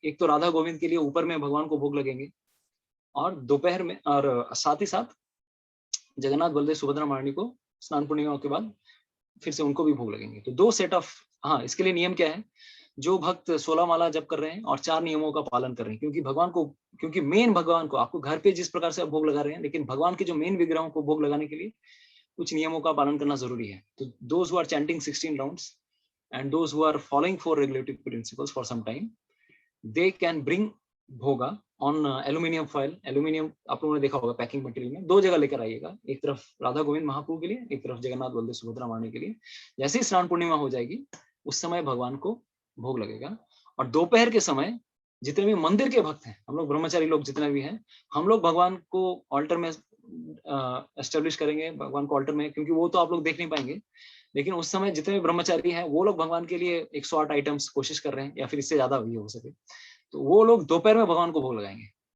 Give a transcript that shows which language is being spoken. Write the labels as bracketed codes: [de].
[hi] एक तो राधा गोविंद के लिए ऊपर में भगवान को भोग लगेंगे, और दोपहर में, और साथ ही साथ जगन्नाथ बलदेव सुभद्रा महारानी को स्नान पूर्णिमा के बाद फिर से उनको भी भोग लगेंगे। तो 2 सेट ऑफ, हाँ, इसके लिए नियम क्या है, जो भक्त 16 माला जप कर रहे हैं और 4 नियमों का पालन कर रहे हैं, क्योंकि मेन भगवान को, आपको घर पे जिस प्रकार से आप भोग लगा रहे हैं, लेकिन भगवान के जो मेन विग्रहों को भोग लगाने के लिए कुछ नियमों का पालन करना जरूरी है। [en] तो those who are chanting 16 rounds and those who are following 4 regulative principles for some time, they can bring bhoga on aluminium foil। [hi] aluminium आप लोगों ने देखा होगा पैकिंग मटेरियल में 2 जगह लेकर आइएगा, एक तरफ राधा गोविंद महाप्रभु के लिए, एक तरफ जगन्नाथ बलदेव सुभद्रा महारानी के लिए। जैसे ही स्नान पूर्णिमा हो जाएगी उस समय भगवान को भोग लगेगा। और दोपहर के समय जितने भी मंदिर के भक्त हैं, हम लोग ब्रह्मचारी लोग जितने भी हैं, हम लोग भगवान को ऑल्टर में एस्टेब्लिश करेंगे, भगवान को ऑल्टर में, क्योंकि वो तो आप लोग देख नहीं पाएंगे, लेकिन उस समय जितने भी ब्रह्मचारी हैं वो लोग भगवान के लिए 108 आइटम्स कोशिश कर रहे हैं, या फिर इससे ज्यादा भी हो सके, तो वो लोग दोपहर में भगवान को भोग लगाएंगे।